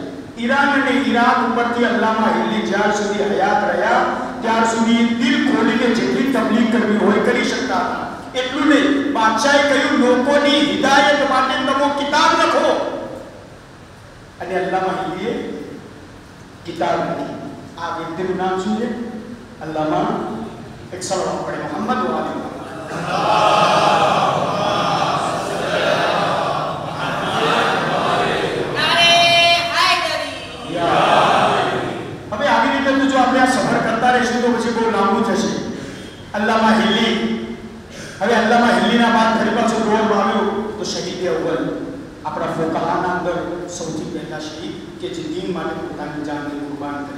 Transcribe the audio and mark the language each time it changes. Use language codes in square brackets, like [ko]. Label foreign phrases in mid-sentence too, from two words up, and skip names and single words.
[gu] ઈરાન અને ઈરાક ઉપરથી અલ્લામા હિલ્લી જ્યાર સુધી હયાત રહ્યા ત્યાર સુધી દિલ ખોલીને જેટલી તબલીગ કરવી હોય કરી શકતા હતા. એટલું નહીં, બાદશાહે કહ્યું લોકોની હિદાયત માટે તમે કિતાબ લખો. અને અલ્લામા હિલ્લીએ કિતાબ લખી. આ વ્યક્તિનું નામ શું છે? [hi] अल्लामा एक सलवात पढ़े मोहम्मद व आले मोहम्मद। [gu] હવે આવી રીતે તો જો આપણે આ સફર કરતા રહીશું તો પછી બહુ લાંબુ થશે। અલ્લામા હિલ્લી, હવે અલ્લામા હિલ્લીના બાદ ફરી પાછો દોર આવ્યો તો શહીદ અવ્વલ આપણા ફોકાહાના અંદર સૌથી પહેલા શહીદ કે જે દીન માટે પોતાની જાનને કુરબાન કરી।